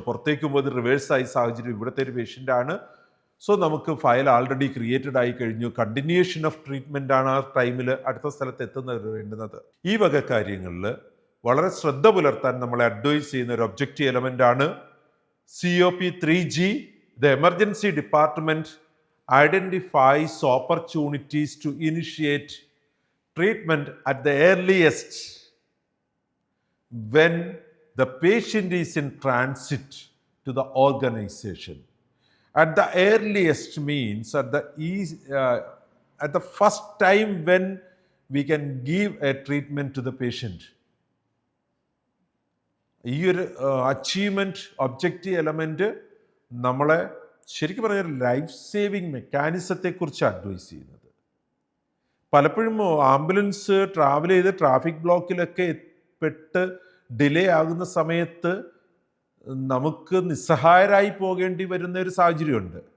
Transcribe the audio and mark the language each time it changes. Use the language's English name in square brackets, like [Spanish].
[Malayalam] പുറത്തേക്ക് പോകുമ്പോൾ അത് റിവേഴ്സായി സാഹചര്യം ഇവിടുത്തെ ഒരു പേഷ്യൻ്റാണ്. സോ നമുക്ക് ഫയൽ ആൾറെഡി ക്രിയേറ്റഡ് ആയി കഴിഞ്ഞു. കണ്ടിന്യൂഷൻ ഓഫ് ട്രീറ്റ്മെൻ്റ് ആണ് ആ ടൈമിൽ അടുത്ത സ്ഥലത്ത് എത്തുന്നത് വേണ്ടുന്നത്. ഈ വക കാര്യങ്ങളിൽ വളരെ ശ്രദ്ധ പുലർത്താൻ നമ്മളെ അഡ്വൈസ് ചെയ്യുന്ന ഒരു ഒബ്ജക്റ്റീവ് എലമെൻ്റ് ആണ് COP3G. [English] The emergency department identifies opportunities to initiate treatment at the earliest when the patient is in transit to the organization. At the earliest means at the first time when we can give a treatment to the patient. [Malayalam] ഈ ഒരു achievement objective element നമ്മളെ ശരിക്കും പറഞ്ഞാൽ life saving മെക്കാനിസത്തെക്കുറിച്ച് advice ചെയ്യുന്നത്. പലപ്പോഴും ambulance travel ചെയ്ത് traffic ബ്ലോക്കിലൊക്കെ പെട്ട് delay ആകുന്ന സമയത്ത് നമുക്ക് നിസ്സഹായരായി പോകേണ്ടി വരുന്ന ഒരു സാഹചര്യമുണ്ട്.